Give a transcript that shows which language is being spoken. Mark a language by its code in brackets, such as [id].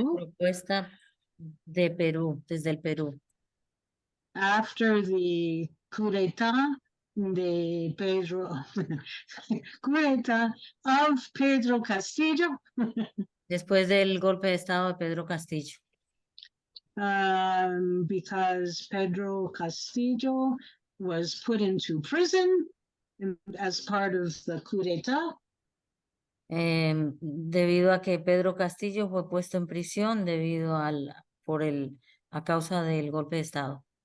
[es] Una propuesta de Perú, desde el Perú. [en] After the coup d'etat de Pedro, coup d'etat of Pedro Castillo. [es] Después del golpe de estado de Pedro Castillo. [en] Because Pedro Castillo was put into prison as part of the coup d'etat. [es] Debido a que Pedro Castillo fue puesto en prisión debido a causa del golpe de estado.